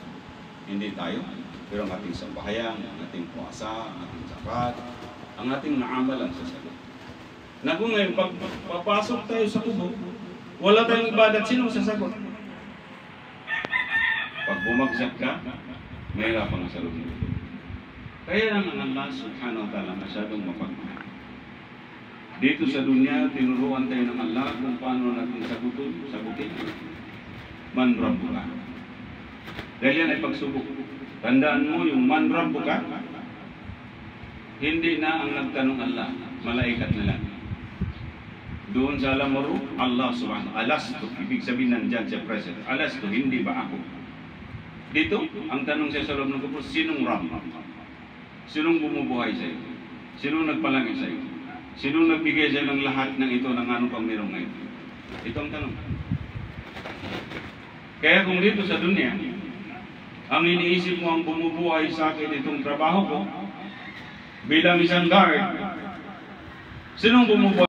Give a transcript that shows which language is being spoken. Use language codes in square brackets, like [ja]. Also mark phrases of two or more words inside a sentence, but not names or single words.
[tl] Hindi tayo, pero ang ating sambahayan, ang ating puasa, ang ating zakat, ang ating naamal ang sasagot. Na kung ngayon, pag papasok tayo sa kubur, wala tayong ibadat, sino sasagot? Pag bumagsak ka, mahirapan ka sa loob ng kubur. Kaya lang ang Allah [ar] سبحانه وتعالى [tl] masyadong mapagmahal. Dito sa dunya, tinuruan tayo ng Allah kung paano natin sagutin. [ar] من ربك. [tl] Dahil yan ay pagsubok. Tandaan mo yung [ar] من ربك, [tl] hindi na ang nagtanong Allah, malaikat na lang. Doon sa Al-Amru, Allah [ar] سبحانه وتعالى, [tl] alastu, ibig sabihin nandyan siya present. Alastu, hindi ba ako? Dito, ang tanong siya sa loob ng kubur, sinong Rabb? Sinong bumubuhay sa iyo? Sinong nagpalangit sa iyo? Sinong nagbigay sa iyo ng lahat ng ito ng ano pang meron ngayon? Ito ang tanong. Kaya kung dito sa dunya, ang iniisip mo ang bumubuhay sa akin itong trabaho ko, bilang isang guard, sinong bumubuhay?